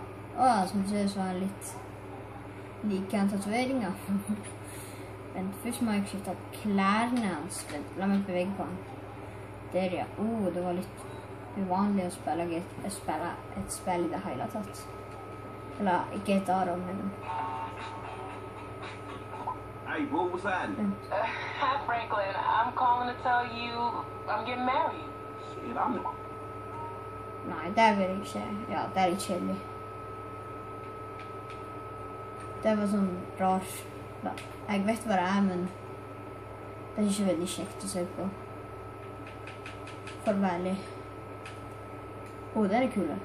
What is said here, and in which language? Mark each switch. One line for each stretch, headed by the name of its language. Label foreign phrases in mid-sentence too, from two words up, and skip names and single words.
Norwegian: Som du ser så er litt like en tatoveringer. Men først må jeg skifte klærne hans. La meg bevege på han. Der ja. Det var litt uvanlig å spille et spill i det hele tatt. Eller ikke et av dem, men...
English: Hey, what was that? Hi, Franklin. I'm calling to tell you I'm getting married.
Norwegian: Nei, det vil jeg ikke. Ja, det er litt kjedelig. Det var sånn rar. Jeg vet hva det er, men det er ikke veldig kjekt å se på. For veldig. Det er kule.